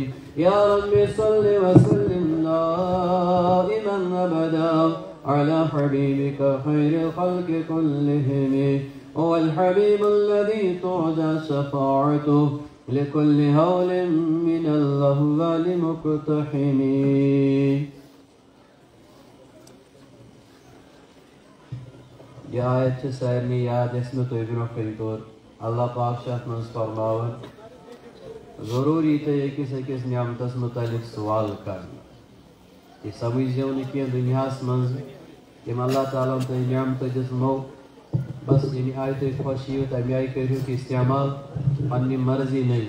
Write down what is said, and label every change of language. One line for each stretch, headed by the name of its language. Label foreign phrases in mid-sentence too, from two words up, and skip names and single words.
Arabic: يا رب صل وسلم دائما أبدا على حبيبك خير الخلق كلهم. هو الحبيب الذي ترجى شفاعته لكل هول من الأهوال مقتحم.
Kashmiri: یہ آیت چھِ سارنٕے یاد یۄس مےٚ تۄہہِ برونٛہہ کَنہِ توٚر. اللہ پاک چھُ اَتھ منٛز فرماوان ضروٗری تۄہہِ أکِس أکِس نعمتس مُتعلق سوال کرنہٕ. یہِ سمجھزیو نہٕ کینٛہہ دُنیاہس منٛز یِم اللہ تعالیٰ ہن تۄہہِ نعمتہٕ دِژمو بس ییٚمہِ آیہِ تُہۍ خۄش یِیِو تَمہِ آیہِ کٔرۍہوٗکھ استعمال پننہِ مرضی نہیں.